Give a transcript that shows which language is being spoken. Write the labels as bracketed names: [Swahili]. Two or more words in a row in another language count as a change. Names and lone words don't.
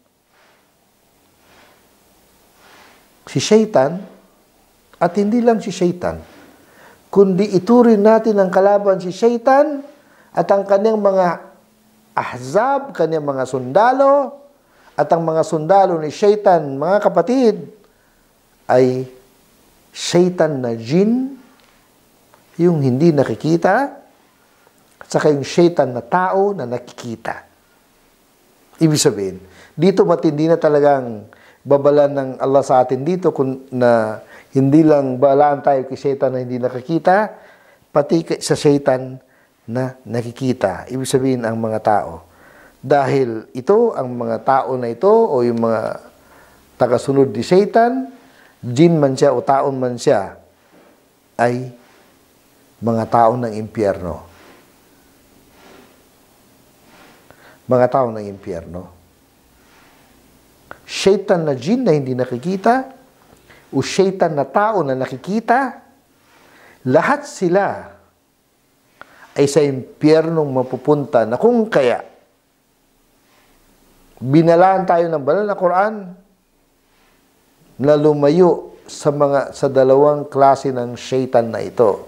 [Filipino] si Shaitan, at hindi lang si Shaitan, kundi ituring natin ang kalaban si Shaitan at ang kanyang mga ahzab, kanyang mga sundalo, at ang mga sundalo ni Shaitan, mga kapatid, ay Shaitan na jin, yung hindi nakikita, at saka yung Shaitan na tao na nakikita. Ibig sabihin, dito matindi na talagang babalan ng Allah sa atin dito, na hindi lang balaan tayo kay Shaitan na hindi nakikita, pati sa Shaitan na nakikita. Ibig sabihin ang mga tao. Dahil ito, ang mga tao na ito, o yung mga tagasunod ni Shaitan, jin man siya o taon man siya, ay mga tao ng impyerno. Mga tao ng impyerno. Shaitan na jin na hindi nakikita, o Shaitan na tao na nakikita, lahat sila ay sa impyernong mapupunta, na kung kaya binalaan tayo ng banal na Quran na lumayo sa dalawang klase ng Shaitan na ito.